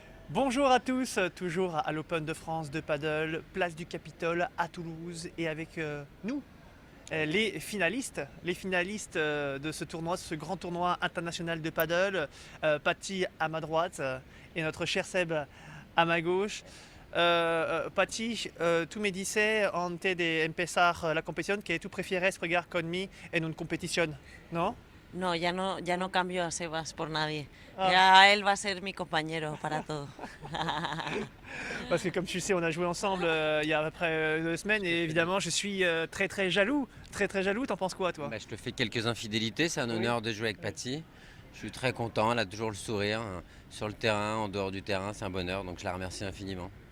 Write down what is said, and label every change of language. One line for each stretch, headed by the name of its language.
French: Bonjour à tous, toujours à l'Open de France de paddle, place du Capitole à Toulouse et avec nous, les finalistes de ce tournoi, ce grand tournoi international de paddle, Patty à ma droite et notre cher Seb à ma gauche.
Spanish: Patty, tú me dices antes de empezar la competición que tú prefieres jugar conmigo en una competición, ¿no? No, ya no cambio a Sebas por nadie. Ah. Ya él va a ser mi compañero para todo.
French: Parce que comme tu le sais, on a joué ensemble il y a à peu près 2 semaines et évidemment je suis très très jaloux. Très très jaloux, t'en penses quoi toi? Bah, je te fais quelques infidélités, c'est un Oui. honneur de jouer avec Patty. Je suis très content, elle a toujours le sourire, hein. Sur le terrain, en dehors du terrain, c'est un bonheur, donc je la remercie infiniment.